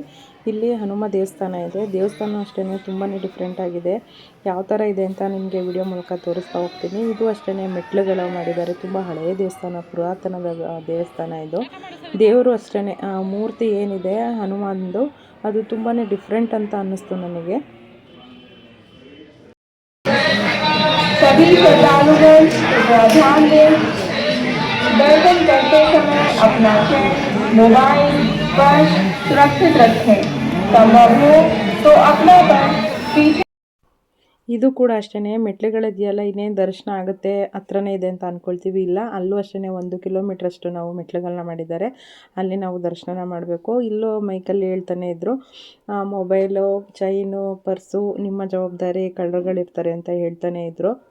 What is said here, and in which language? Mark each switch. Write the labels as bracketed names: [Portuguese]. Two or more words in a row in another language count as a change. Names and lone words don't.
[Kannada] ಇಲ್ಲಿ ಹನುಮ ದೇವಸ್ಥಾನ ಇದೆ. ದೇವಸ್ಥಾನ ಅಷ್ಟೇ ತುಂಬಾ ಡಿಫ್ರೆಂಟ್ ಆಗಿದೆ. ಯಾವ ಥರ ಇದೆ ಅಂತ ನಿಮಗೆ ವಿಡಿಯೋ ಮೂಲಕ ತೋರಿಸ್ತಾ ಹೋಗ್ತೀನಿ. ಇದು ಅಷ್ಟೇ ಮೆಟ್ಲುಗಳು ಮಾಡಿದ್ದಾರೆ. ತುಂಬ ಹಳೆಯ ದೇವಸ್ಥಾನ, ಪುರಾತನದ ದೇವಸ್ಥಾನ ಇದು. ದೇವರು ಅಷ್ಟೇ, ಮೂರ್ತಿ ಏನಿದೆ ಹನುಮಾನ್ದು ಅದು ತುಂಬಾ ಡಿಫ್ರೆಂಟ್ ಅಂತ ಅನ್ನಿಸ್ತು ನನಗೆ. [Hindi] सभी श्रद्धालुगण ध्यान दें, दर्शन करते समय अपना चैन, मोबाइल, पर्स सुरक्षित रखें। संभव हो तो अपना पर्स पीछे. [Kannada] ಇದು ಕೂಡ ಅಷ್ಟೇ, ಮೆಟ್ಲುಗಳಿದೆಯಲ್ಲ, ಇನ್ನೇನು ದರ್ಶನ ಆಗುತ್ತೆ ಹತ್ರನೇ ಇದೆ ಅಂತ ಅಂದ್ಕೊಳ್ತೀವಿ. ಇಲ್ಲ, ಅಲ್ಲೂ ಅಷ್ಟೇ 1 ಕಿಲೋಮೀಟ್ರ್ ಅಷ್ಟು ನಾವು ಮೆಟ್ಲುಗಳನ್ನ ಮಾಡಿದ್ದಾರೆ. ಅಲ್ಲಿ ನಾವು ದರ್ಶನ ಮಾಡಬೇಕು. ಇಲ್ಲೂ ಮೈಕಲ್ಲಿ ಹೇಳ್ತಾನೆ ಇದ್ದರು, ಮೊಬೈಲು, ಚೈನು, ಪರ್ಸು ನಿಮ್ಮ ಜವಾಬ್ದಾರಿ, ಕಳ್ಳರುಗಳಿರ್ತಾರೆ ಅಂತ ಹೇಳ್ತಾನೆ ಇದ್ದರು.